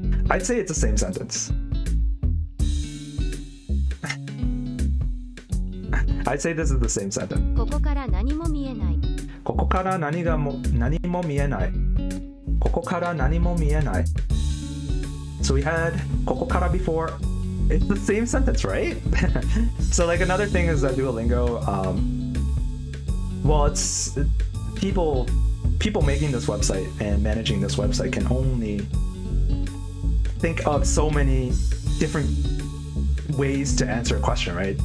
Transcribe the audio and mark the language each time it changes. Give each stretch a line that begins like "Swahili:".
English: I'd say it's the same sentence. I'd say this is the same sentence.
Japanese: ここから何も見えない。ここから何も見えない。ここから何も見えない。
English: So we had ここから before. It's the same sentence, right? So like another thing is that Duolingo, well, it's people making this website and managing this website can only think of so many different ways to answer a question, right?